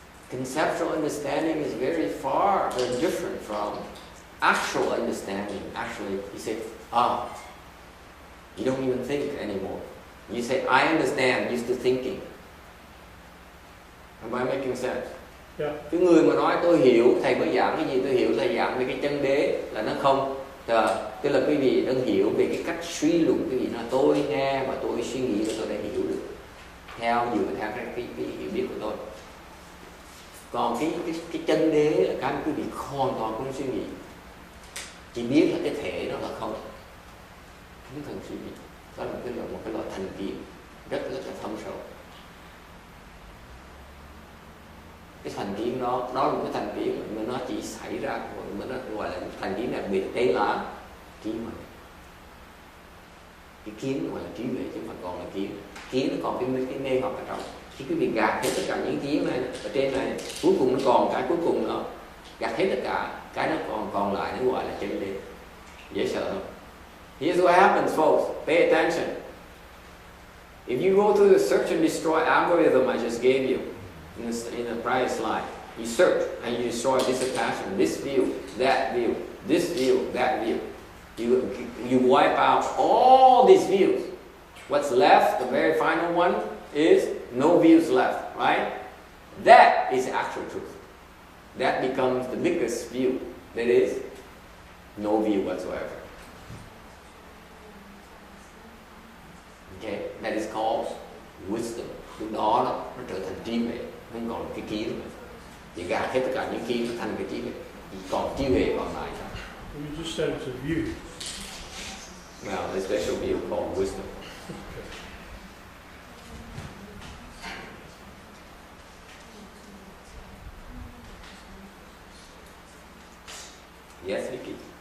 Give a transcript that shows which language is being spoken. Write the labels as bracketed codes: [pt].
[en] Conceptual understanding is very different from actual understanding. Actually, you say, you don't even think anymore. You say, I understand, used to thinking. Am I making sense? Yeah. [vi] Cái người mà nói tôi hiểu, thầy mới giảng cái gì tôi hiểu, thầy giảng về cái chân đế là nó không. Tức là quý vị đang hiểu về cái cách suy luận, quý vị nói tôi nghe và tôi suy nghĩ và tôi đã hiểu được dựa theo cái hiểu biết của tôi. Còn cái chân đế là cái quý vị hoàn toàn không suy nghĩ, chỉ biết là cái thể nó là không cần suy nghĩ. Đó là một cái loại thành kiến rất là thâm sâu. Cái thành kiến đó là một cái thành kiến mà nó chỉ xảy ra, mà nó gọi là thành kiến đặc biệt, đấy là trí huệ. Cái kiến gọi là trí huệ chứ không còn là kiến nó còn cái mê hoặc ở trong. Khi quý vị gạt hết tất cả những kiến này ở trên này, cuối cùng nó còn cái cuối cùng nó gạt hết tất cả, cái nó còn lại nó gọi là chân đế. Dễ sợ không? [en] Here's what happens, folks. Pay attention. If you go through the search and destroy algorithm I just gave you in the prior slide, you search and you destroy this attachment, this view, that view, this view, that view. You wipe out all these views. What's left, the very final one, is no views left, right? That is actual truth. That becomes the biggest view. That is no view whatsoever. Okay, that is called wisdom. [vi] Lúc đó nó trở thành trí huệ, không còn cái kiến nữa. Chỉ gạt hết tất cả những kiến nó thành cái trí huệ, chỉ còn trí huệ còn lại thôi. [en] You just said it's a view. Well, the special view called wisdom. Okay. Yes, Vicky?